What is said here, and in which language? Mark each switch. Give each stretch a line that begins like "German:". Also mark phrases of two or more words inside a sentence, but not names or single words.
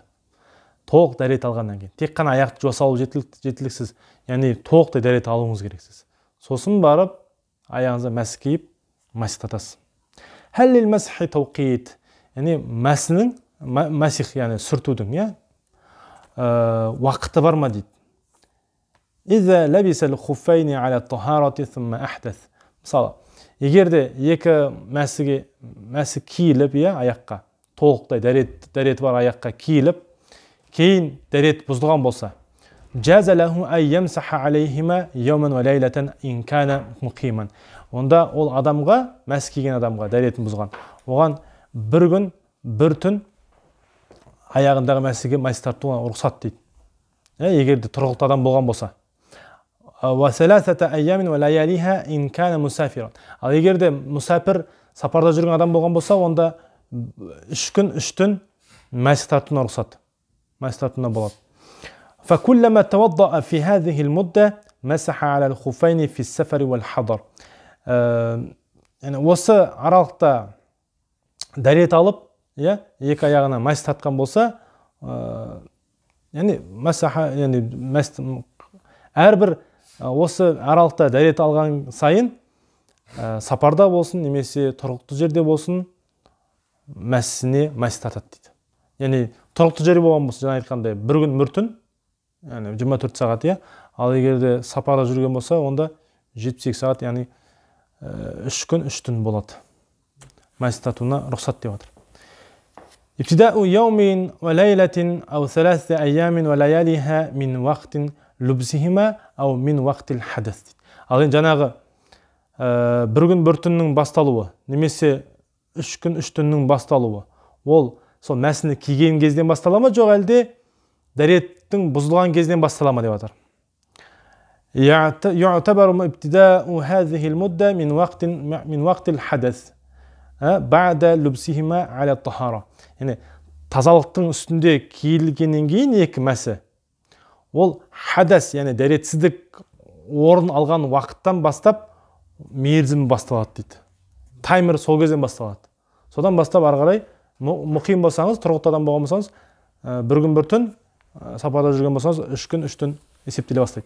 Kazakh: Толық дәрет алғаннан кейін. Тек қана аяқты жуа салу жеткіліксіз. Яғни толықтай дәрет алуыңыз керексіз. Сосын барып аяғыңызға мәсі киіп масих тартасыз.
Arabic: هل للمسح توقيت.
Kazakh: Яғни масих, яғни сүртудің уақыты бар ма дейді.
Arabic: إذا لبس الخفين على طهارة ثم أحدث.
Kazakh: Мысалы, егерде екі мәсі киіліп, аяққа толықтай дәрет бар аяққа киіліп, кейін дәрет бұзылған болса,
Arabic: جاز له أي يمسح عليهما يوما وليلة إن كان مقيما.
Kazakh: Онда ол адамға, мәсі киген адамға дәретін бұзған, оған бір күн, бір түн аяғындағы мәсіге масих тартуға рұқсат дейді. Егерде тұрғылықты адам болған болса.
Arabic: وثلاثة أيام ولياليها إن كان مسافرا.
Kazakh: Ал егерде мұсафир, сапарда жүрген адам болған болса, онда 3 күн, 3 түн масих тартуына рұқсат. Масих тартуына болады.
Arabic: فكلما توضأ في هذه المدة مسح على الخفين في السفر والحضر.
Kazakh: Осы аралықта дәрет алып, екі аяғына масих тартқан болса, әрбір осы аралықта дәрет алған сайын, сапарда болсын, немесе тұрғылықты жерде болсын, мәсісіне масих тартады дейді. Яғни тұрғылықты жерде болған болса, жаңа айтқандай, бір күн, бір түн, 24 сағат, ал егерде сапарда жүрген болса, онда 72 сағат, яғни 3 күн, 3 түн болады. Масих тартуына рұқсат деп отыр.
Arabic: ابتداء يوم وليلة أو 3 أيام ولياليها من وقت لبسهما أو من وقت الحدث.
Kazakh: Ал енді жаңағы бір күн бір түннің басталуы немесе 3 күн 3 түннің басталуы, ол сол мәсіні киген кезден бастала ма, жоқ әлде дәреттің бұзылған кезден бастала ма деп жатыр.
Arabic: يعتبر ابتداء هذه المدة من وقت الحدث بعد لبسهما على الطهارة.
Kazakh: Yani тазалықтың үстінде киілгеннен кейін екі мәсі. Ол хадас, яғни дәретсіздік орын алған уақыттан бастап мерзім басталады дейді. Таймер сол кезден басталады. Содан бастап ары қарай мұқим болсаңыз, тұрғылықты адам болған болсаңыз, бір күн бір түн сапарда жүрген болсаңыз, 3 күн 3 түн есептеле бастайды.